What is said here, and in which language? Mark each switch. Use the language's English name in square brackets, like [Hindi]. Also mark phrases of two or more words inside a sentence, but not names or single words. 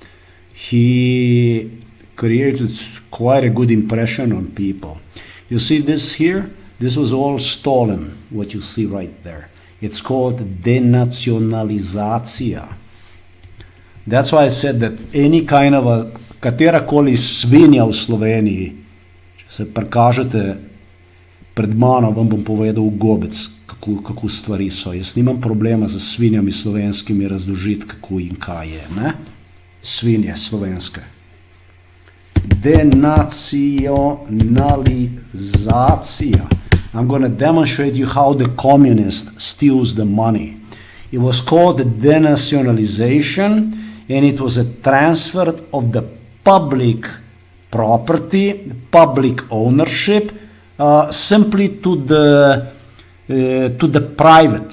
[English] He created quite a good impression on people. You see this here? This was all stolen, what you see right there. [Slovenian] It's called denacionalizacija. [English] That's why I said that any kind of a [Slovenian] katerakoli svinja v Sloveniji, če se prikažete pred mano, vam bom povedal v gobec, kako stvari so. Jaz nimam problema z svinjami slovenskimi razložiti, kako in kaj je. Ne? Svinje slovenske. denationalizacija. [English] I'm going to demonstrate you how the communist steals the money. It was called denationalization, and it was a transfer of the public property, public ownership, simply to the private.